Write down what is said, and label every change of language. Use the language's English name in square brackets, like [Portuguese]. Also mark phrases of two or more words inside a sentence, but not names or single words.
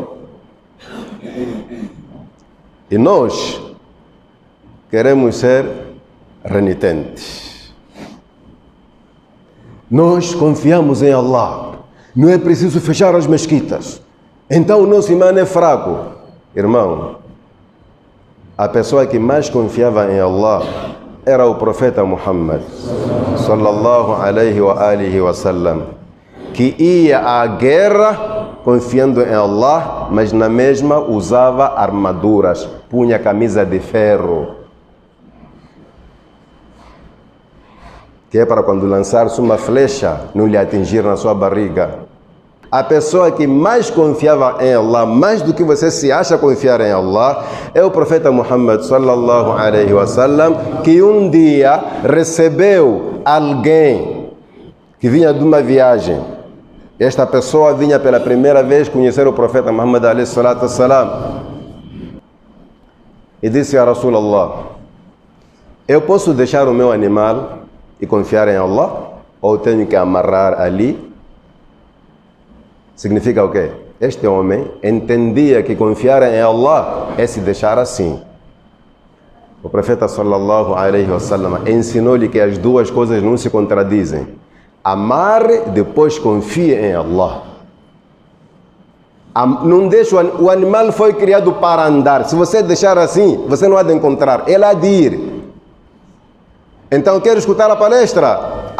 [Portuguese] E nós queremos ser renitentes. Nós confiamos em Allah. Não é preciso fechar as mesquitas. Então o nosso imã é fraco. Irmão, a pessoa que mais confiava em Allah era o profeta Muhammad [Arabic] صلى الله عليه وسلم, [Portuguese] que ia à guerra confiando em Allah, mas na mesma usava armaduras, punha camisa de ferro, que é para quando lançar-se uma flecha, não lhe atingir na sua barriga. A pessoa que mais confiava em Allah, mais do que você se acha confiar em Allah, é o profeta Muhammad [Arabic] صلى الله عليه وسلم, [Portuguese] que um dia recebeu alguém que vinha de uma viagem. Esta pessoa vinha pela primeira vez conhecer o profeta Muhammad [Arabic] عليه الصلاة والسلام. [Portuguese] E disse a Rasulallah: eu posso deixar o meu animal e confiar em Allah? Ou tenho que amarrar ali? Significa o quê? Este homem entendia que confiar em Allah é se deixar assim. O profeta [Arabic] صلى الله عليه وسلم [Portuguese] ensinou-lhe que as duas coisas não se contradizem. Amarre, depois confie em Allah. Não deixe, o animal foi criado para andar. Se você deixar assim, você não há de encontrar. Ele há de ir. Então, quer escutar a palestra?